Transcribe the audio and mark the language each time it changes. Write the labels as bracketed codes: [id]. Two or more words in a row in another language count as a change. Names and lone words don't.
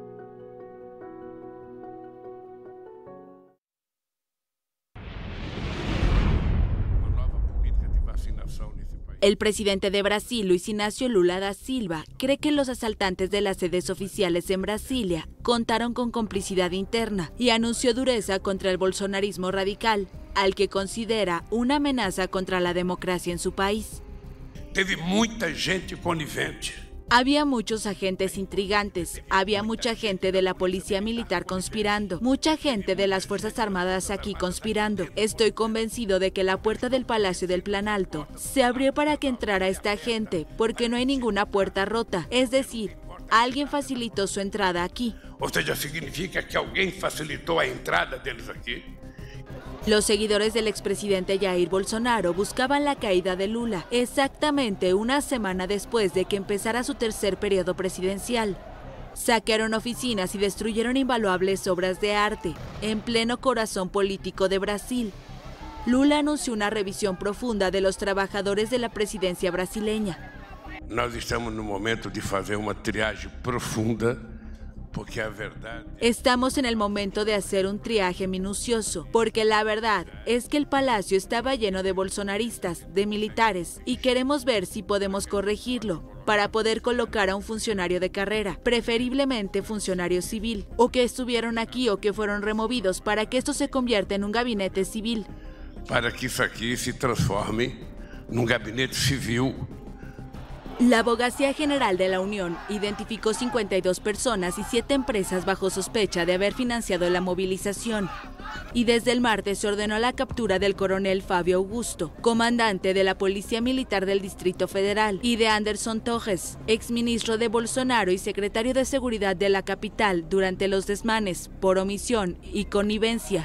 [es] El presidente de Brasil, Luiz Inácio Lula da Silva, cree que los asaltantes de las sedes oficiales en Brasilia contaron con complicidad interna y anunció dureza contra el bolsonarismo radical, al que considera una amenaza contra la democracia en su país. [pt] Teve muita gente conivente. [es] Había muchos agentes intrigantes, había mucha gente de la policía militar conspirando, mucha gente de las Fuerzas Armadas aquí conspirando. Estoy convencido de que la puerta del Palacio del Planalto se abrió para que entrara esta gente, porque no hay ninguna puerta rota, es decir, alguien facilitó su entrada aquí. [pt] Ou seja, significa que alguém facilitou a entrada deles aqui. [es] Los seguidores del expresidente Jair Bolsonaro buscaban la caída de Lula exactamente una semana después de que empezara su tercer periodo presidencial. Saquearon oficinas y destruyeron invaluables obras de arte en pleno corazón político de Brasil. Lula anunció una revisión profunda de los trabajadores de la presidencia brasileña. [pt] Nós estamos no momento de fazer uma triagem profunda. Porque a verdad... [es] Estamos en el momento de hacer un triaje minucioso, porque la verdad es que el palacio estaba lleno de bolsonaristas, de militares, y queremos ver si podemos corregirlo, para poder colocar a un funcionario de carrera, preferiblemente funcionario civil, o que estuvieron aquí o que fueron removidos para que esto se convierta en un gabinete civil. [pt] Para que isso aqui se transforme num gabinete civil. [es] La Abogacía General de la Unión identificó 52 personas y 7 empresas bajo sospecha de haber financiado la movilización. Y desde el martes se ordenó la captura del coronel Fabio Augusto, comandante de la Policía Militar del Distrito Federal, y de Anderson Torres, exministro de Bolsonaro y secretario de Seguridad de la capital durante los desmanes, por omisión y connivencia.